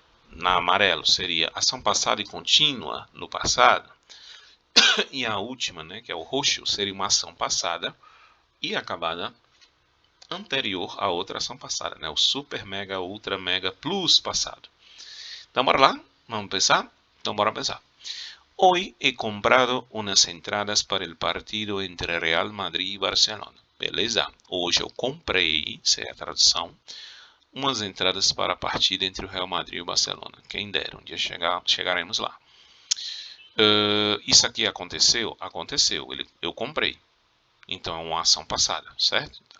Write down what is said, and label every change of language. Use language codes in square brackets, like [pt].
[pt] Na amarelo seria ação passada e contínua no passado. E a última, né, que é o roxo, seria uma ação passada e acabada anterior a outra ação passada, né? O super, mega, ultra, mega, plus passado. Então, bora lá? Vamos pensar? Então, bora pensar. [es] Hoy he comprado unas entradas para el partido entre Real Madrid e Barcelona. [pt] Beleza? Hoje eu comprei, essa é a tradução, umas entradas para a partida entre o Real Madrid e o Barcelona. Quem dera, um dia chegaremos lá. Isso aqui aconteceu? Aconteceu. Eu comprei. Então é uma ação passada, certo?